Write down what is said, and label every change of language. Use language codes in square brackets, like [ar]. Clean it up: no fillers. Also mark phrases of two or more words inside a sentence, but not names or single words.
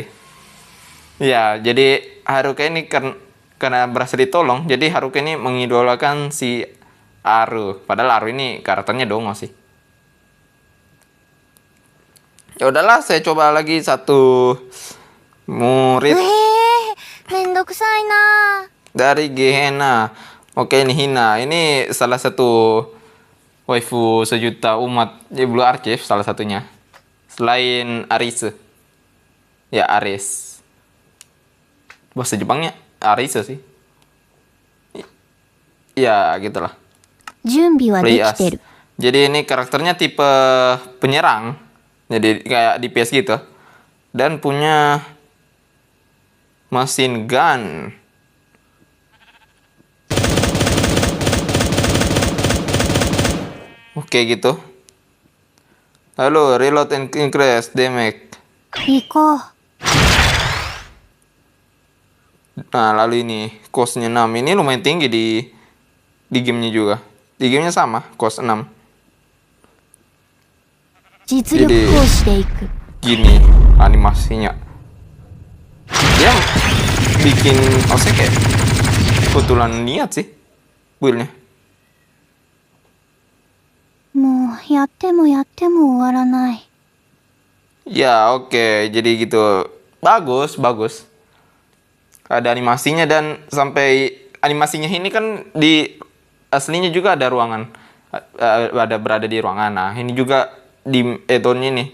[id] Ya, jadi Haruka ini karena berhasil ditolong, jadi Haruka ini mengidolakan si Aru. Padahal Aru ini karakternya dongo sih. Ya udahlah, saya coba lagi satu murid [ja] めんどくさいな。 [id] dari Gehenna. Oke, ini Hina. Ini salah satu waifu sejuta umat di Blue Archive, salah satunya. Selain Arise. Ya, Aris. Bahasa Jepangnya Arise sih. Ya, gitulah. [ja] 準備はで [en] Play [ja] き [en] as. [ja] てる。 [id] Jadi ini karakternya tipe penyerang. Jadi kayak DPS gitu. Dan punya mesin gun. Oke gitu. Lalu [en] reload and increase damage. [ja] 行こう。 [id] Nah, lalu ini cost-nya 6. Ini lumayan tinggi di gamenya juga. Di gamenya sama, cost 6. [ja] 実力行使で行く。 [id] Gini animasinya. Dia bikin kayak kebetulan niat sih build-nya. [ja] もうやってもやっても終わらない。 [id] Ya, oke. Jadi gitu. Bagus. Ada animasinya dan sampai animasinya ini kan di aslinya juga ada ruangan. Ada berada di ruangan. Nah, ini juga di add-on-nya nih.